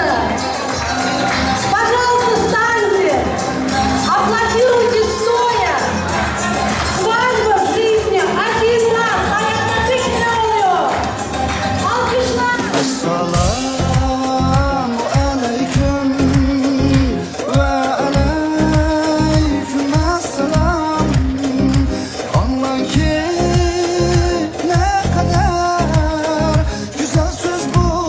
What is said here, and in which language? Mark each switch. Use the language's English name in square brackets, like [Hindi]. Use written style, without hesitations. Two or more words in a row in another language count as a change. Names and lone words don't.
[Russian] Пожалуйста, встаньте. Аплодируйте стоя. Свадьба в жизни один раз. [Turkish] Hayatda oluyor. Alkışlar. [Arabic] السلام عليكم وعليكم السلام. [Turkish] Anla ki ne kadar güzel söz bu.